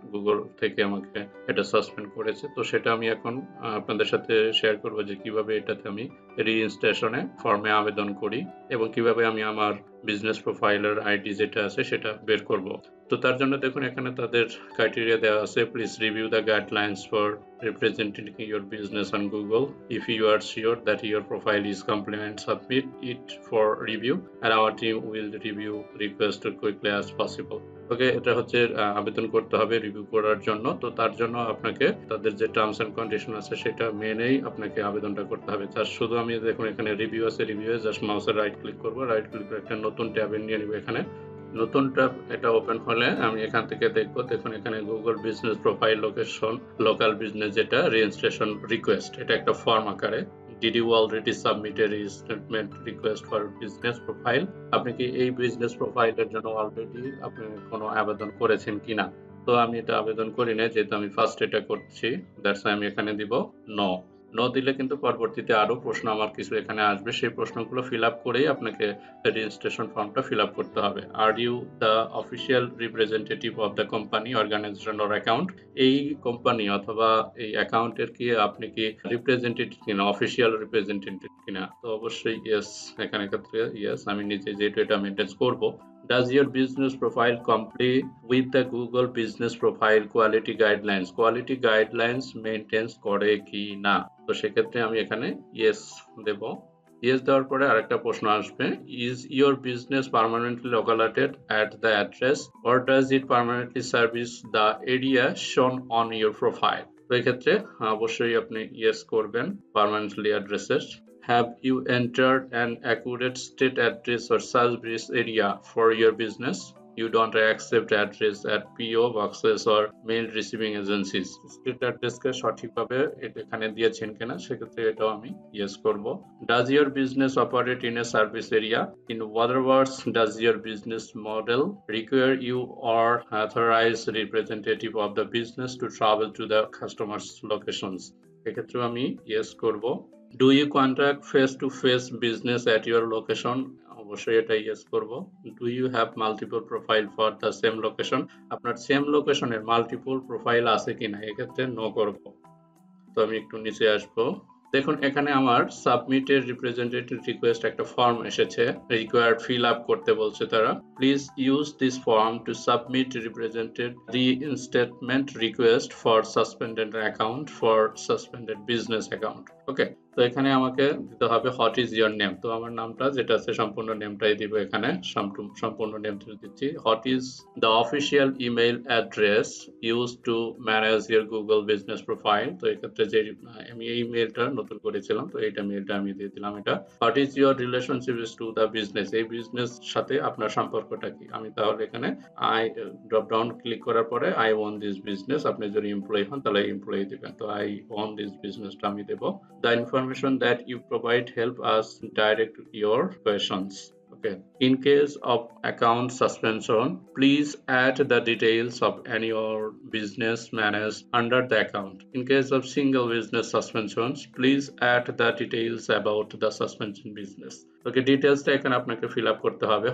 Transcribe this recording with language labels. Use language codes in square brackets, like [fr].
[bn] Google থেকে আমাকে এটা সাসপেন্ড করেছে। তো সেটা আমি এখন আপনাদের সাথে শেয়ার করব যে কিভাবে এটাতে আমি রিইনস্টলেশনে ফর্মে আবেদন করি এবং কিভাবে আমি আমার বিজনেস প্রোফাইলের আইডি যেটা আছে সেটা বের করব। তো তার জন্য দেখুন এখানে তাদের ক্রাইটেরিয়া দেওয়া আছে, [en] Please review the guidelines for representing your business on Google. If you are sure that your profile is complete, submit it for review and our team will review request as quickly as possible. [bn] ওকে, এটা হচ্ছে আবেদন করতে হবে review করার জন্য। তো তার জন্য আপনাকে তাদের যে টার্মস এন্ড কন্ডিশন আছে সেটা মেনেই আপনাকে আবেদনটা করতে হবে। তার শুধু আমি দেখুন এখানে রিভিউ আছে, রিভিউয়ে জাস্ট মাউসের রাইট ক্লিক করব, রাইট ক্লিক করে একটা নতুন ট্যাবে নিয়ে নিব। এখানে নতুন ট্যাব এটা ওপেন হলে আমি এখান থেকে দেখবো, দেখুন এখানে Google business profile location local business যেটা রেজিস্ট্রেশন রিকোয়েস্ট, এটা একটা ফর্ম আকারে। [en] Did you already submitted reinstatement request for business profile? [bn] আপনি কি এই বিজনেস প্রোফাইলের জন্য অলরেডি আপনি কোনো আবেদন করেছেন কিনা? তো আমি এটা আবেদন করি না, যেহেতু আমি ফার্স্ট এটা করছি, দ্যাটস আমি এখানে দিব নো। নো দিলে কিন্তু পরবর্তীতে আরো প্রশ্ন আমার কিছু এখানে আসবে, সেই প্রশ্নগুলো ফিল আপ করেই আপনাকে রেজিস্ট্রেশন ফর্মটা ফিল আপ করতে হবে। [en] Are you the official representative of the company, organization or account? [bn] এই কোম্পানি অথবা এই অ্যাকাউন্টের কি আপনি কি রিপ্রেজেন্টেটিভ কিনা, অফিসিয়াল রিপ্রেজেন্টেটিভ কিনা? তো অবশ্যই ইয়েস, এখানে ক্ষেত্রে ইয়েস আমি নিজে যেহেতু এটা মেনটেন করব। [en] Does your business profile comply with the Google Business Profile Quality Guidelines? [bn] Quality Guidelines maintains করে কি না? তো সেক্ষেত্রে আমি এখানে ইয়েস দেব। ইয়েস দেওয়ার পরে আরেকটা প্রশ্ন আসবে, [en] Is your business permanently located at the address or does it permanently service the area shown on your profile? [bn] তো এক্ষেত্রে অবশ্যই আপনি ইয়েস করবেন permanently অ্যাড্রেসের। [en] Have you entered an accurate state address or service area for your business? You don't accept address at PO boxes or mail receiving agencies. [bn] State address কে সঠিকভাবে এখানে দিয়েছেন কিনা সেক্ষেত্রে এটাও আমি ইয়েস করব। [en] Does your business operate in a service area? In other words, does your business model require you or authorized representative of the business to travel to the customer's locations? [bn] এক্ষেত্রেও আমি ইয়েস করব। [en] Do you conduct face-to-face business at your location? [bn] অবশ্যই এটা yes করব। [en] Do you have multiple profile for the same location? [bn] আপনার same লোকেশনের multiple profile আছে কিনা, এক্ষেত্রে নো করব। তো আমি একটু নিচে আসবো, দেখুন এখানে আমার সাবমিটেড রিপ্রেজেন্টেটিভ রিকোয়েস্ট একটা ফর্ম এসেছে, রিকোয়ার্ড ফিল আপ করতে বলছে তারা। [en] Please use this form to submit represented reinstatement request for suspended account for suspended business account. [bn] ওকে, তো এখানে আমাকে দিতে হবে [en] What is your name. [bn] তো আমার নামটা যেটা আছে সম্পূর্ণ নেমটাই দিব, এখানে সম্পূর্ণ নেম দিচ্ছি। [en] What is the official email address use to manage your Google business profile? [bn] তো এক্ষেত্রে যে আমি এই মেইলটা নতুন করেছিলাম, তো এইটা মেইলটা আমি দিয়ে দিলাম। এটা [en] What is your relationship to the business? [bn] এই বিজনেস সাথে আপনার সম্পর্কটা কি? আমি তাহলে এখানে আই ড্রপ ডাউন ক্লিক করার পরে [en] I own this business, [bn] আপনি যদি এমপ্লয়ি হন তাহলে এমপ্লয়ি দিবেন, তো আই ওন দিস বিজনেসটা আমি দেব। [en] The information that you provide help us direct your questions. Okay. In case of account suspension, please add the details of any or business managed under the account. In case of single business suspensions, please add the details about the suspension business. [bn] Okay, details টা এখানে আপনাকে fill up করতে হবে।